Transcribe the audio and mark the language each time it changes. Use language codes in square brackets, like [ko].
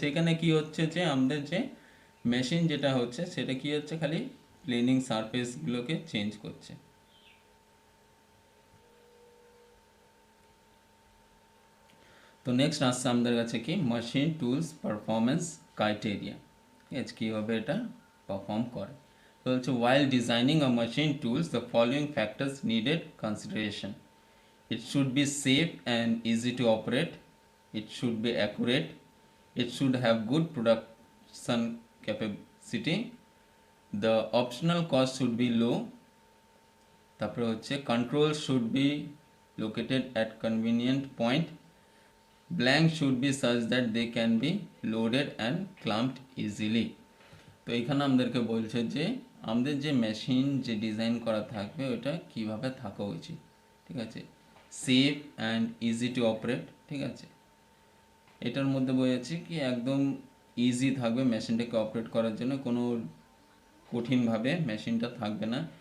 [bn] সেখানে কি হচ্ছে যে আমাদের যে মেশিন যেটা হচ্ছে সেটা কি হচ্ছে, খালি প্লেনিং সারফেসগুলোকে চেঞ্জ করছে। তো নেক্সট আসছে আমাদের কাছে কি মেশিন টুলস পারফরমেন্স ক্রাইটেরিয়া, ঠিক আছে, কীভাবে এটা পারফর্ম করে। তো হচ্ছে [en] while designing a machine tools the following factors needed consideration. It should be safe and easy to operate, it should be accurate, it should have good production capacity, the optional cost should be low, [bn] তারপরে হচ্ছে [en] control should be located at convenient point, blank should be such that they can be loaded and clamped easily. [bn] তো এখানে আমাদেরকে বলছে যে আমাদের যে machine যে ডিজাইন করা থাকবে ওটা কিভাবে থাকা উচিত, ঠিক আছে, [en] safe and easy to operate, [bn] ঠিক আছে, এটার মধ্যে বলেছি কি একদম ইজি থাকবে মেশিনটাকে অপারেট করার জন্য, কোনো কঠিনভাবে মেশিনটা থাকবে না।